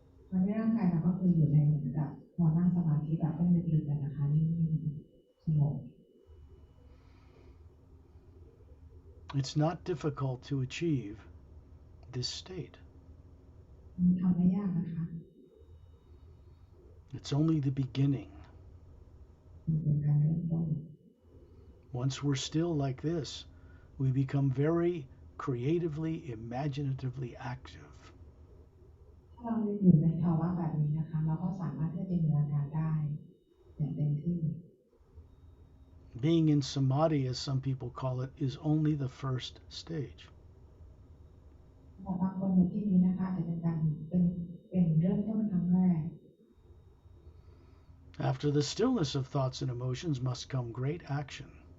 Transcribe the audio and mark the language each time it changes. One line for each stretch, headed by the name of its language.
Thai: วันนี้ร่างกายเราก็คืออยู่ในเหมือนกับเรานั่งสมาธิแบบเป็นลึกๆกันนะคะนิ่งๆสงบ
English: It's not difficult to achieve this state.
Thai: ทำไม่ยากนะคะ
English: It's only the beginning.
Thai: เป็นการเริ่มต้น
English: Once we're still like this, we become very creatively, imaginatively active.
Thai: ถ้าเราอยู่ในภาวะแบบนี้นะคะเราก็สามารถที่จะจินตนาการได้อย่างเต็มที่
English: Being in samadhi, as some people call it, is only the first stage.
Thai: บางคนอยู่ที่นี้นะคะจะเป็นการเป็นเริ่มต้นครั้งแรก
English: After the stillness of thoughts and emotions must come great action.